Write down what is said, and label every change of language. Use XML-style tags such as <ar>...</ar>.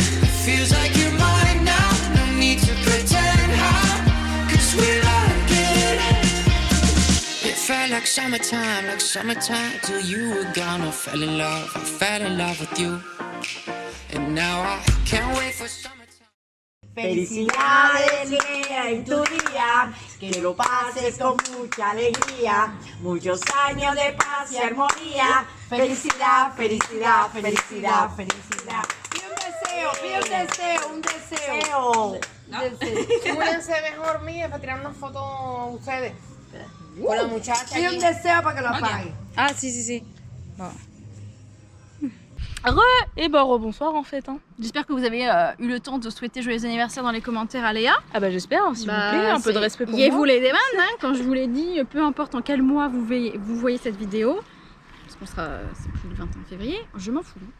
<en>It feels like you're mine now, no need to pretend how, 'cause we like it. It felt like summertime till you were gone. I fell in love with you. And now I can't wait for summertime.</en> <es>Felicidades, Lea, en tu día, que lo pases con mucha alegría, muchos años de paz y armonía. Felicidad, felicidad, felicidad, felicidad. Pide un deseo, un deseo. Súmense mejor mía para tirar una foto ustedes. Con la muchacha. Pide un deseo para que lo apague.</es> <fr>Ah si. Bon. Et bah rebonsoir en fait. Hein. J'espère que vous avez eu le temps de souhaiter joyeux anniversaire dans les commentaires à Léa. Ah bah j'espère, s'il vous plaît, un peu de respect pour moi. Vous les demandes, hein, quand je vous l'ai dit, peu importe en quel mois vous voyez cette vidéo, parce qu'on sera, c'est plus le 21 février, je m'en fous.</fr>